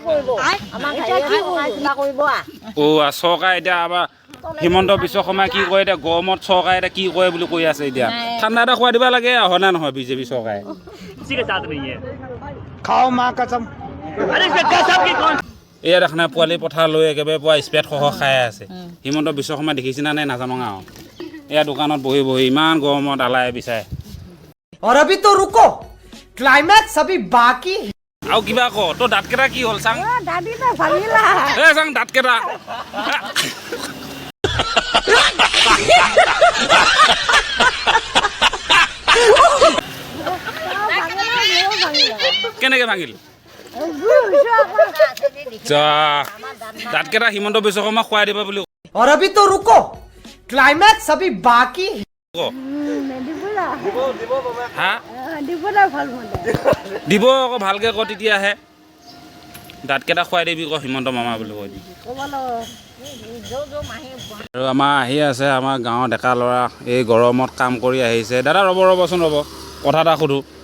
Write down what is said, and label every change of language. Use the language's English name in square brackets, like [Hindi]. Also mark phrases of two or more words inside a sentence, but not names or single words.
[Assamese] চৰকাৰে এতিয়া আমাৰ হিমন্ত বিশ্ব শৰ্মাই কি কয় এতিয়া গৰমত চৰকাৰে এতিয়া কি কৰে বুলি কৈ আছে এতিয়া ঠাণ্ডা এটা খুৱাই দিব লাগে হয় না নহয় বিজেপি চৰকাৰে এয়া দেখা নাই পোৱালি পথাৰ লৈ একেবাৰে পুৱা স্পেড সহ খাই আছে হিমন্ত বিশ্ব শৰ্মাই দেখিছিনা নে নাজানো আৰু এয়া দোকানত বহি ইমান গৰমত আলাই বিচাৰে [Hindi] और अभी तो रुको क्लाइमैक्स अभी बाकी [Assamese] আৰু কিবা ক তোৰ দাঁতকেইটা কি হ'ল চাং চাং দাঁতকেইটা কেনেকে ভাঙিল দাঁতকেইটা হিমন্ত বিশ্ব শৰ্মা খুৱাই দিবা বুলি [Hindi] और अभी तो रुको क्लाइमैक्स अभी बाकी [Assamese] দিব আকৌ ভালকে ক তেতিয়াহে দাঁতকেইটা খুৱাই দিবি ক হিমন্ত মামা বুলি কৈ দিবি আৰু আমাৰ আহি আছে আমাৰ গাঁৱৰ ডেকা ল'ৰা এই গৰমত কাম কৰি আহিছে দাদা ৰ'বচোন কথা এটা সুধো